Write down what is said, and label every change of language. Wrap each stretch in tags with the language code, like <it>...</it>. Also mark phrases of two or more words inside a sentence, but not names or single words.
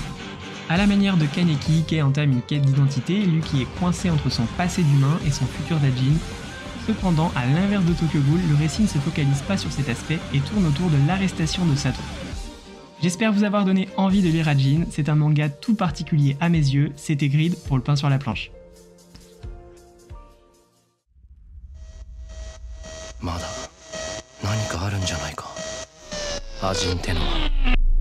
<fr>A la manière de Kaneki, Kei entame une quête d'identité, lui qui est coincé entre son passé d'humain et son futur d'Ajin. Cependant, à l'inverse de Tokyo Ghoul, le récit ne se focalise pas sur cet aspect et tourne autour de l'arrestation de Sato. J'espère vous avoir donné envie de lire Ajin, c'est un manga tout particulier à mes yeux, c'était Grid pour le pain sur la planche.</fr> <ja>まだ何かあるんじゃないか。アジンってのは。</ja>